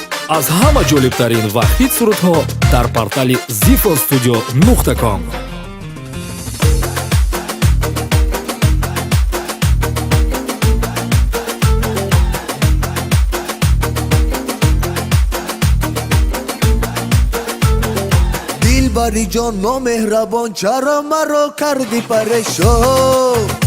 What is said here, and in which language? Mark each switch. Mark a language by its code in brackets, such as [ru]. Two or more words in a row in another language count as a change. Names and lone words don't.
[tg] аз ҳама ҷолибтарин ва хит сурудҳо дар портали zifostudio.com. [fa] دلبری جان نامهربان چرا مرا کردی پریشان